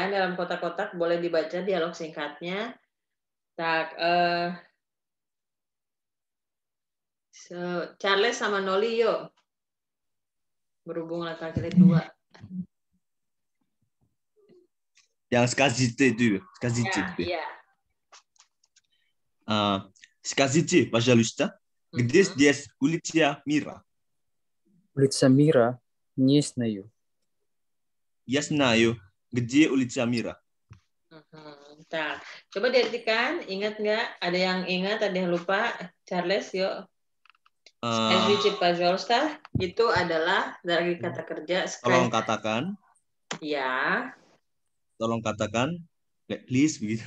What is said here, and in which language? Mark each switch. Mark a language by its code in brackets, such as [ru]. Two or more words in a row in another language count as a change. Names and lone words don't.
[id] Dalam kotak-kotak boleh dibaca dialog singkatnya. Tak, Charles sama Noli yuk. Berhubung laki-laki dua. Yang скажите itu, скажите. Iya. [ru] Скажите, пожалуйста, где здесь улица Мира? Улица Мира Не знаю. Я знаю, где улица Мира. [id] Nah, coba diartikan. Ingat nggak? Ada yang ingat, ada yang lupa? [ru] Charles, yuk. Skazvici, пожалуйста. [id] Itu adalah dari kata kerja. Tolong katakan. Ya. Tolong katakan. Please begitu.